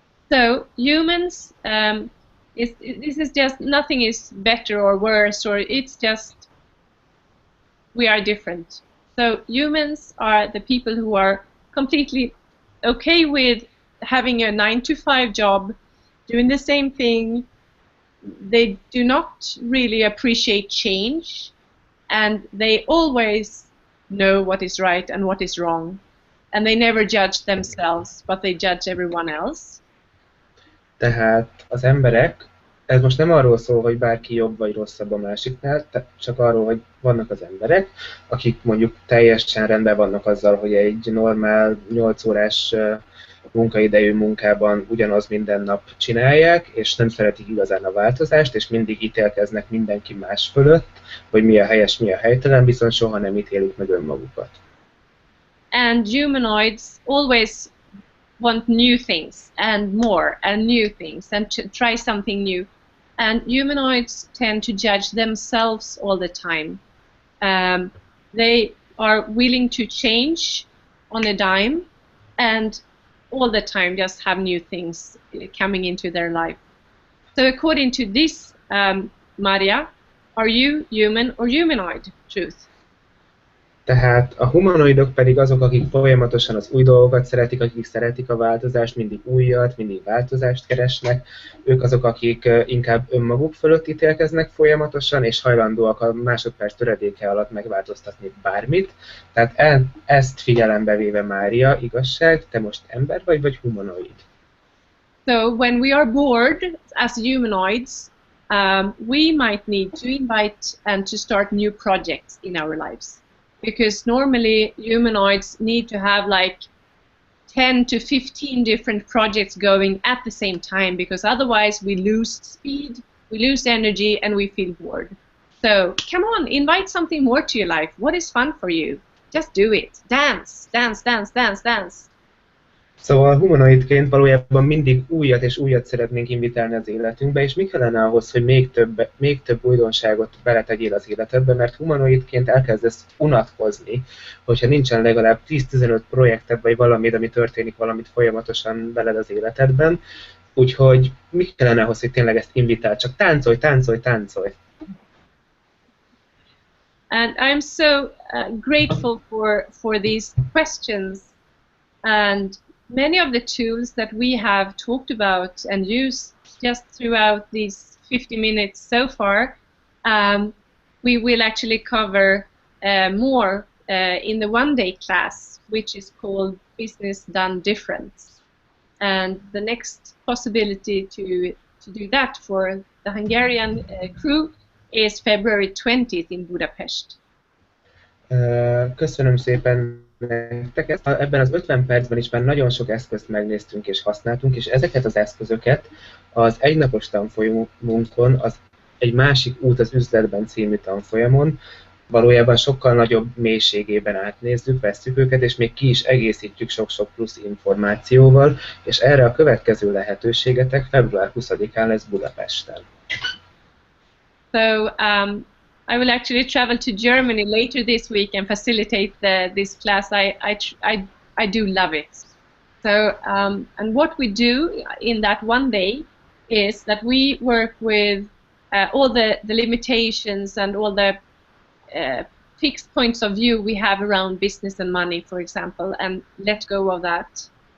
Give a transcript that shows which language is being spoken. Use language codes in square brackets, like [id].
[en] So humans, this is just, nothing is better or worse, or it's just, we are different. So humans are the people who are completely okay with having a 9-to-5 job, doing the same thing. They do not really appreciate change, and they always know what is right and what is wrong, and they never judge themselves, but they judge everyone else. [hu] Tehát az emberek, ez most nem arról szól, hogy bárki jobb vagy rosszabb a másiknál, csak arról, hogy vannak az emberek, akik mondjuk teljesen rendben vannak azzal, hogy egy normál 8 órás munkaidejű munkában ugyanaz minden nap csinálják, és nem szeretik igazán a változást, és mindig ítélkeznek mindenki más fölött, hogy mi a helyes, mi a helytelen, viszont soha nem ítélik meg önmagukat. [en] And humanoids always want new things and more and new things and to try something new. And humanoids tend to judge themselves all the time. They are willing to change on a dime and all the time just have new things coming into their life. So according to this, Maria, are you human or humanoid? Truth. [hu] Tehát a humanoidok pedig azok, akik folyamatosan az új dolgokat szeretik, akik szeretik a változást, mindig újat, mindig változást keresnek. Ők azok, akik inkább önmaguk fölött ítélkeznek folyamatosan, és hajlandóak a másodperc töredéke alatt megváltoztatni bármit. Tehát ezt figyelembe véve Mária, igazság, te most ember vagy humanoid? [en] So when we are bored as humanoids, we might need to invite and to start new projects in our lives. Because normally humanoids need to have like 10 to 15 different projects going at the same time, because otherwise we lose speed, we lose energy, and we feel bored. So come on, invite something more to your life. What is fun for you? Just do it. Dance, dance, dance, dance, dance. [hu] Szóval humanoidként valójában mindig újat és újat szeretnénk invitálni az életünkbe, és mi kellene ahhoz, hogy még több újdonságot beletegyél az életedbe, mert humanoidként elkezdesz unatkozni, hogyha nincsen legalább 10-15 projekted, vagy valamit, ami történik valamit folyamatosan veled az életedben. Úgyhogy mi kellene ahhoz, hogy tényleg ezt invitál? Csak táncolj, táncolj, táncolj! [en] And I'm so grateful for these questions. And many of the tools that we have talked about and used just throughout these 50 minutes so far, we will actually cover more in the one-day class, which is called Business Done Different. And the next possibility to do that for the Hungarian crew is February 20th in Budapest. [hu] Köszönöm szépen nektek. Ebben az 50 percben is már nagyon sok eszközt megnéztünk és használtunk, és ezeket az eszközöket az egynapos tanfolyamunkon, az egy másik út az üzletben című tanfolyamon valójában sokkal nagyobb mélységében átnézzük, vesszük őket, és még ki is egészítjük sok-sok plusz információval, és erre a következő lehetőségetek február 20-án lesz Budapesten. [en] So I will actually travel to Germany later this week and facilitate this class. I do love it. So and what we do in that one day is that we work with all the limitations and all the fixed points of view we have around business and money, for example, and let go of that.